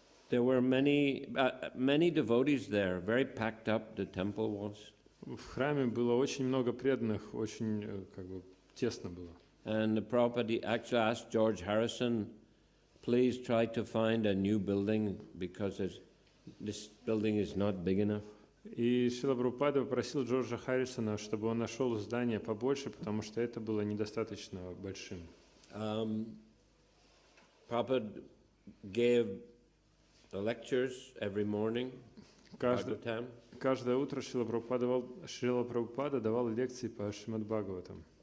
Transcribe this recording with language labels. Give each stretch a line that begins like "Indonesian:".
English: There were many devotees there, very packed up the temple was.
Russian: В храме было очень много преданных, очень как бы тесно было.
English: And the Prabhupada actually asked George Harrison, please try to find a new building because this building is not big enough.
Russian: И Шрила Прабхупада попросил Джорджа Харрисона, чтобы он нашел здание побольше, потому что это было недостаточно большим.
English: Prabhupada gave the lectures every morning.
Russian: Каждое утро Шрила Прабхупада давал лекции по Шримад Бхагаватам.